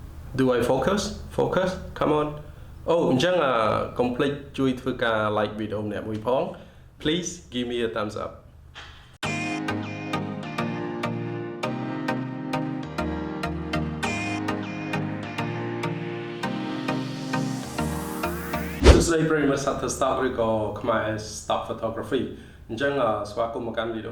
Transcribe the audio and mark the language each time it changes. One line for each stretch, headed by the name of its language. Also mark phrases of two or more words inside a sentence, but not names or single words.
English: Do I focus? Focus? Come on.
Khmer: Oh, អញ្ចឹងកុំភ្លេចជួយធ្វើការ
English: like video
Khmer: ម្នាក់មួយផង
English: Please give me a thumbs up.
Khmer: សួស្តីប្រិយមិត្ត Shutterstock ឬក៏ខ្មែរ Stock Photography អញ្ចឹងស្វាគមន៍មកកាន់វីដេអូ